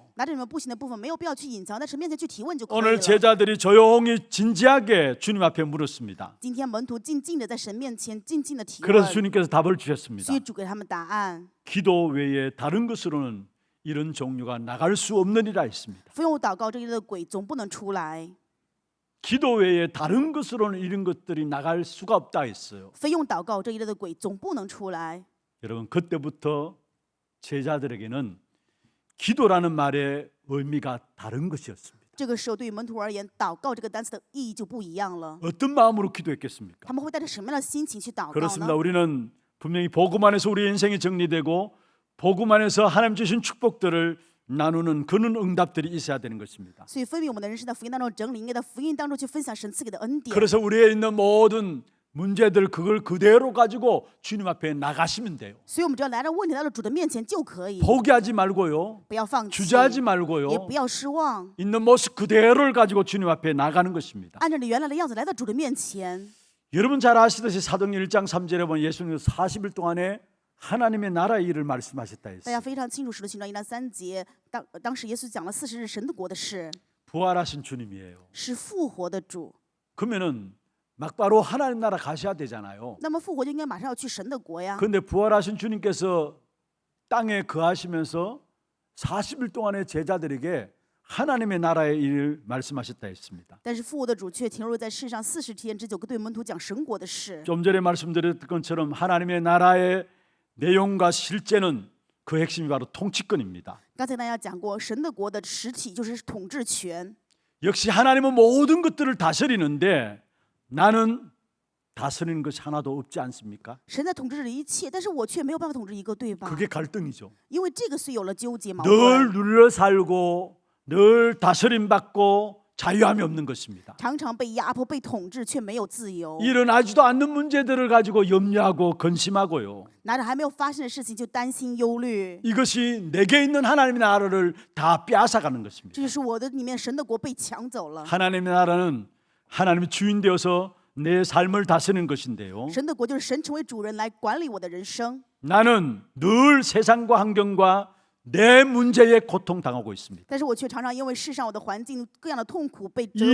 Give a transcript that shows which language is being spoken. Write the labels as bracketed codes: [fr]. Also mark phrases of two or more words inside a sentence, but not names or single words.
[zh] 拿着你们不行的部分，没有必要去隐藏，在神面前去提问就可以 [ko] 오늘 [zh] 了。 [ko] 제자들이 조용히 진지하게 주님 앞에 물었습니다. [zh] 今天门徒静静的在神面前静静的提 [ko] 그래서 [zh] 问， [ko] 주님께서 답을 주셨습니다. [zh] 所以主给他们答案。 [ko] 기도 외에 다른 것으로는 이런 종류가 나갈 수 없느니라 했습니다. [zh] 不用祷告这一类的鬼总不能出来， [ko] 기도 외에 다른 것으로는 이런 것들이 나갈 수가 없다 했어요. [zh] 非用祷告这一类的鬼总不能出来。 [ko] 여러분 그때부터 제자들에게는 기도라는 말의 의미가 다른 것이었습니다. [zh] 这个时候，对于门徒而言，祷告这个单词的意义就不一样了。 [ko] 어떤 마음으로 기도했겠습니까? [zh] 他们会带着什么样的心情去祷告 [ko] 그렇습니다. [zh] 呢？ [ko] 우리는 분명히 복음 안에서 우리 인생이 정리되고 복음 안에서 하나님 주신 축복들을 나누는 그런 응답들이 있어야 되는 것입니다. [zh] 所以分别我们的人生在福音当中整理，应该在福音当中去分享神赐给的恩典。 [ko] 그래서 우리에 있는 모든 문제들 그걸 그대로 가지고 주님 앞에 나가시면 돼요. [zh] 所以我们只要来到问题来到主的面前就可以， [ko] 포기하지 말고요. [zh] 不要放弃， [ko] 주저하지 [zh] 也 [ko] 말고요. [zh] 不要失望， [ko] 있는 모습 그대로를 가지고 주님 앞에 나가는 것입니다. [zh] 按照你原来的样子来到主的面前。 [ko] 여러분 잘 아시듯이 사도행전 1장 3절에 보면 예수님께서 40일 동안에 하나님의 나라의 일을 말씀하셨다 [zh] 大 [ko] 했어요. [zh] 家非常清楚，使徒行传1章3节，当时耶稣讲了40日神的国的事， [ko] 부활하신 주님이에요. [zh] 是复活的主。 [ko] 그러면은 막바로 하나님 나라 가셔야 되잖아요. [zh] 那么复活就应该马上要去神的国呀。 [ko] 그런데 부활하신 주님께서 땅에 거하시면서 40일 동안의 제자들에게 하나님의 나라의 일을 말씀하셨다 했습니다. [zh] 但是复活的主却停留在世上40天之久，对门徒讲神国的事。 [ko] 좀 전에 말씀드렸던 것처럼 하나님의 나라의 내용과 실제는 그 핵심이 바로 통치권입니다. [zh] 刚才大家讲过，神的国的实体就是统治权。 [ko] 역시 하나님은 모든 것들을 다스리는데 나는 다스리는 것이 하나도 없지 않습니까? [zh] 神在统治着一切，但是我却没有办法统治一个，对吧？ [ko] 그게 갈등이죠. [zh] 因为这个虽有了纠结矛 [ko] 늘 [zh] 盾， [ko] 눌려 살고 늘 다스림 받고 자유함이 없는 것입니다. [zh] 常常被压迫、被统治，却没有自由。 [ko] 일어나지도 않는 문제들을 가지고 염려하고 근심하고요. [zh] 拿着还没有发生的事情就担心忧虑， [ko] 이것이 내게 있는 하나님의 나라를 다 빼앗아가는 것입니다. [zh] 这就是我的里面神的国被抢走了。 [ko] 하나님의 나라는 하나님의 주인 되어서 내 삶을 다스리는 것인데요. [zh] 神的国就是神成为主人来管理我的人生。 [ko] 나는 늘 세상과 환경과 내 문제에 고통당하고 있습니다. [zh] 但是我却常常因为世上我的环境各样的痛苦被折